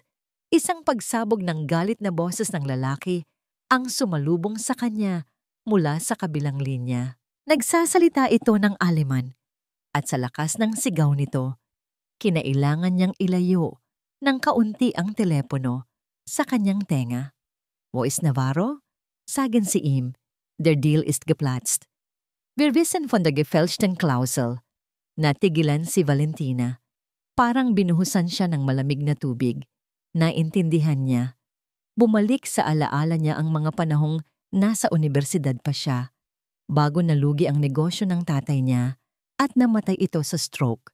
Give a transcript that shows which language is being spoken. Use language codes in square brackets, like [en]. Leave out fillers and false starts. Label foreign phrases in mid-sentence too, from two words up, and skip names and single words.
[tl] Isang pagsabog ng galit na boses ng lalaki ang sumalubong sa kanya mula sa kabilang linya. Nagsasalita ito ng Aleman at sa lakas ng sigaw nito, kinailangan niyang ilayo ng kaunti ang telepono sa kanyang tenga. [de] Wo ist Navarro? Sagen Sie ihm, der Deal ist geplatzt. Wir wissen von der gefälschten Klausel. [tl] Natigilan si Valentina. Parang binuhusan siya ng malamig na tubig. Naintindihan niya. Bumalik sa alaala niya ang mga panahong nasa universidad pa siya. Bago nalugi ang negosyo ng tatay niya at namatay ito sa stroke.